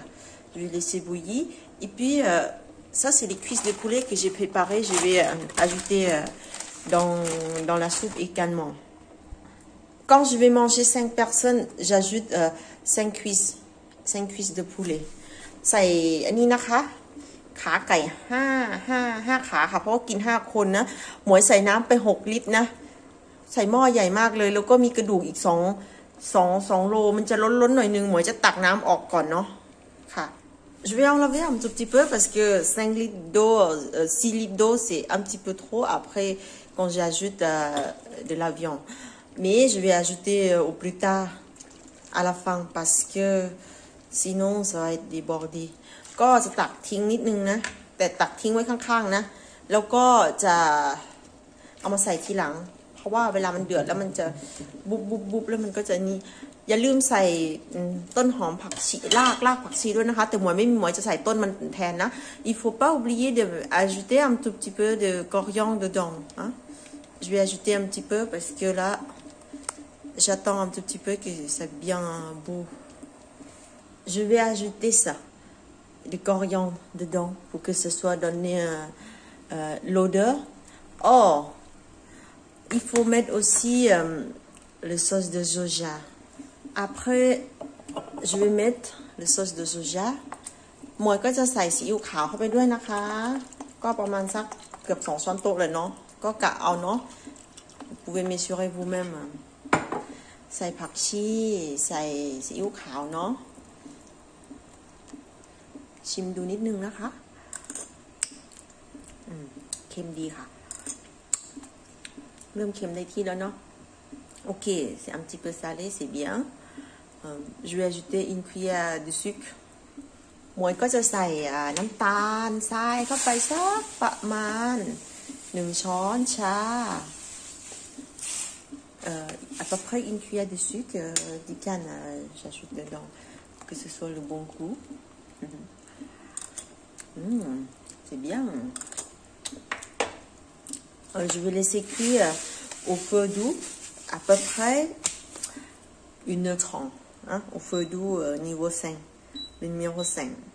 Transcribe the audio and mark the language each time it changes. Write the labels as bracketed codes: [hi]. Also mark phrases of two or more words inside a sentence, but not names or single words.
[fr] Je vais laisser bouillir. Et puis, ça, c'est les cuisses de poulet que j'ai préparées. Je vais ajouter dans la soupe également. Quand je vais manger 5 personnes, j'ajoute 5 cuisses de poulet. [th] ใส่อันนี้นะคะขาไก่5ขาค่ะเพราะว่ากิน5คนนะหมวยใส่น้ำไป6ลิตรนะใส่หม้อใหญ่มากเลยแล้วก็มีกระดูกอีก2โลมันจะล้นหน่อยนึงหมวยจะตักน้ำออกก่อนเนาะค่ะ [fr] Je vais enlever un tout petit peu parce que 5 litres d'eau 6 litres d'eau c'est un petit peu trop après quand j'ajoute de la viande. Mais je vais ajouter au plus tard à la fin parce que sinon ça va être débordé. [th] ก็จะตักทิ้งนิดนึงนะแต่ตักทิ้งไว้ข้างๆนะแล้วก็จะเอามาใส่ทีหลังเพราะว่าเวลามันเดือดแล้วมันจะบุบแล้วมันก็จะนี่อย่าลืมใส่ต้นหอมผักชีรากผักชีด้วยนะคะแต่หมวยไม่มีหมวยจะใส่ต้นมันแทนนะ [fr] Il faut pas oublier de ajouter un tout petit peu de coriandre dedans, hein? Je vais ajouter un petit peu parce que là j'attends un tout petit peu que ça bien beau. Je vais ajouter ça, du coriandre dedans pour que ce soit donné l'odeur. Oh, il faut mettre aussi le sauce de soja. Après, je vais mettre le sauce de soja. [th] หมวยก็จะใส่ซีอิ๊วขาวเข้าไปด้วยนะคะก็ประมาณสักเกือบ2 ช้อนโต๊ะเลยเนาะก็กะเอาเนาะ [fr] Vous pouvez mesurer vous-même. [th] ใส่ผักชีใส่ซีอิ๊วขาวเนาะชิมดูนิดนึงนะคะเค็มดีค่ะเริ่มเค็มได้ที่แล้วเนาะ [fr] Ok, c'est un petit peu salé, c'est bien. Je vais ajouter une cuillère de sucre. [th] หมวยก็จะใส่น้ำตาลทรายเข้าไปสักประมาณ1 ช้อนชา [fr] à peu près une cuillère de sucre du canne j'ajoute dedans pour que ce soit le bon goût. C'est bien. Je vais laisser cuire au feu doux à peu près 1h30, hein, au feu doux niveau 5, le numéro 5.